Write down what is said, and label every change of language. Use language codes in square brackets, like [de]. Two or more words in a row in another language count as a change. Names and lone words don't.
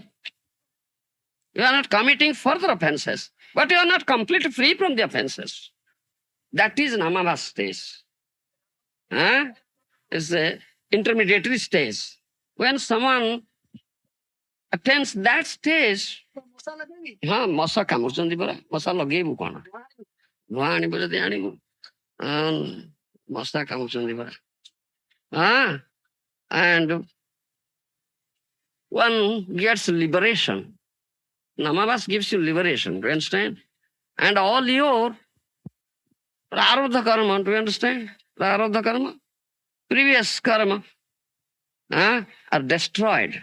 [en] You are not committing further offenses, but you are not completely free from the offenses. That is Namabhas stage. It's the intermediary stage. When someone attains that stage, [or] ମଶା କାମୁଡୁଛନ୍ତି ପରା ମଶା ଲଗେଇବୁ କଣ ଧୂଆଁ ଆଣିବୁ ଯଦି ଆଣିବୁ ମଶା କାମୁଡୁଛନ୍ତି ପରା [en] and one gets liberation. Namabhas gives you liberation, do you understand? And all your [sa] prarabdha karma, [en] do you understand? [sa] Prarabdha karma, [en] previous karma are destroyed.